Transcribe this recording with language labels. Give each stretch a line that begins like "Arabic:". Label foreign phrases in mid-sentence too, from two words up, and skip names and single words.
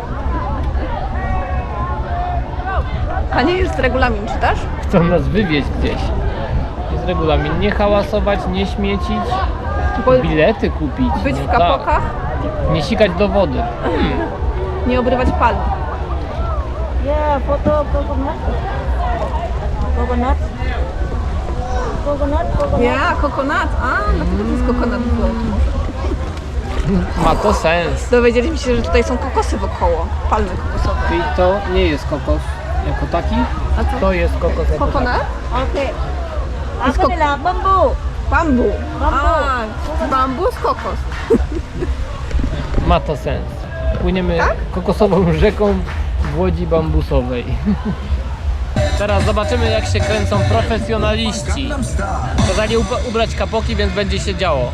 Polish: A nie jest regulamin, czytasz? Chcą nas wywieźć gdzieś. Jest regulamin. Nie hałasować, nie śmiecić, Bo bilety kupić. być w No kapokach, tak. Nie sikać do wody. nie obrywać palm.
English: Yeah, photo coconut. Coconut. Coconut, coconut.
Polish: Ja, kokonat. A, dlatego to jest kokonat gold. Ma to sens. Dowiedzieliśmy się, że tutaj są kokosy wokoło. Palmy kokosowe. Czyli to nie jest kokos jako taki, A co? to jest kokos jako taki. Kokonat?
Malay: Okay. Apa ni lah bambu. Bambu. Bambu.
Polish: A, bambus, kokos. Ma to sens. Płyniemy Tak? kokosową rzeką w łodzi bambusowej. Teraz zobaczymy, jak się kręcą profesjonaliści. Kazali ubrać kapoki, więc będzie się działo.